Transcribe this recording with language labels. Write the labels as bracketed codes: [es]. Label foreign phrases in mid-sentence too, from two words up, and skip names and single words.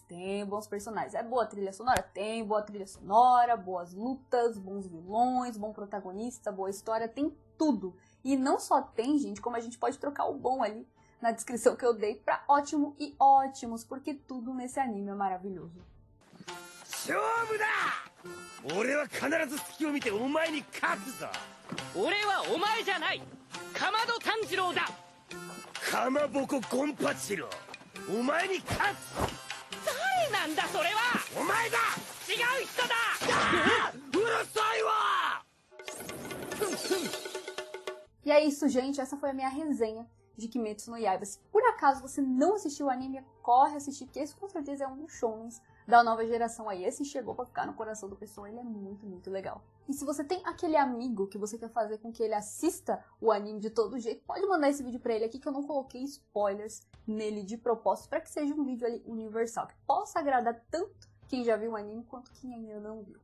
[pt] Tem bons personagens. É boa trilha sonora? Tem boa trilha sonora, boas lutas, bons vilões, bom protagonista, boa história, tem tudo. E não só tem, gente, como a gente pode trocar o bom ali na descrição que eu dei pra ótimo e ótimos, porque tudo nesse anime é maravilhoso. [ja] 勝負だ! 俺は必ず隙を見てお前に勝つぞ。俺はお前じゃない、かまど炭治郎だ。かまぼこゴンパチロウ、お前に勝つ。誰なんだそれは。お前だ。違う人だ。うるさいわ! [pt] E é isso, gente. Essa foi a minha resenha de Kimetsu no Yaiba. Se por acaso você não assistiu o anime, corre assistir, porque esse com certeza é um dos shonens da nova geração aí. Esse chegou pra ficar no coração do pessoal, ele é muito, muito legal. E se você tem aquele amigo que você quer fazer com que ele assista o anime de todo jeito, pode mandar esse vídeo pra ele aqui, que eu não coloquei spoilers nele de propósito, pra que seja um vídeo ali universal, que possa agradar tanto quem já viu o anime quanto quem ainda não viu.